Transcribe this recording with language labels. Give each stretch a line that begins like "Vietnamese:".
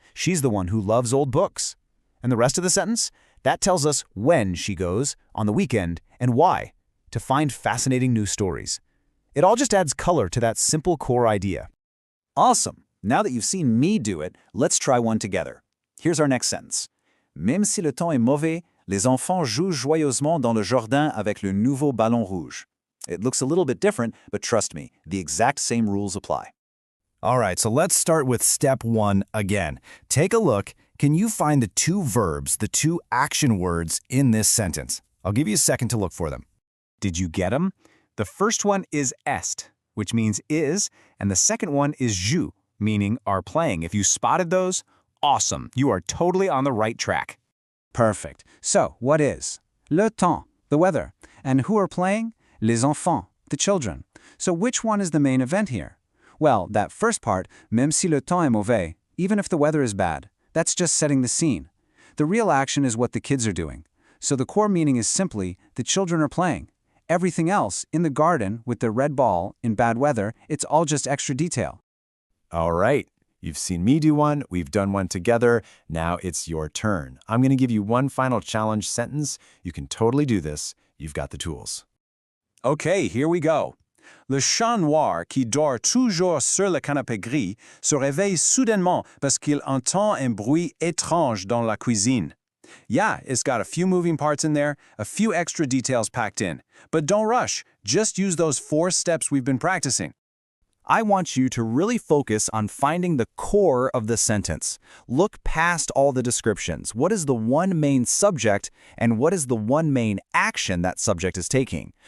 English: She's the one who loves old books. And the rest of the sentence? That tells us when she goes, on the weekend, and why, to find fascinating new stories. It all just adds color to that simple core idea. Awesome! Now that you've seen me do it, let's try one together. Here's our next sentence.
French: Même si le temps est mauvais, les enfants jouent joyeusement dans le jardin avec le nouveau ballon rouge.
English: It looks a little bit different, but trust me, the exact same rules apply. All right, so let's start with step 1 again. Take a look. Can you find the 2 verbs, the 2 action words in this sentence? I'll give you a second to look for them. Did you get them? The first one is est, which means is, and the second one is joue, meaning are playing. If you spotted those, awesome. You are totally on the right track. Perfect. So, what is? Le temps, the weather. And who are playing? Les enfants, the children. So which one is the main event here? Well, that first part,
French: même si le temps est mauvais,
English: even if the weather is bad, that's just setting the scene. The real action is what the kids are doing. So the core meaning is simply, the children are playing. Everything else, in the garden, with the red ball, in bad weather, it's all just extra detail. All right. You've seen me do one, we've done one together, now it's your turn. I'm going to give you one final challenge sentence. You can totally do this. You've got the tools. Okay, here we go.
French: Le chat noir qui dort toujours sur le canapé gris se réveille soudainement parce qu'il entend un bruit étrange dans la cuisine.
English: Yeah, it's got a few moving parts in there, a few extra details packed in. But don't rush, just use those 4 steps we've been practicing. I want you to really focus on finding the core of the sentence. Look past all the descriptions. What is the one main subject, and what is the one main action that subject is taking?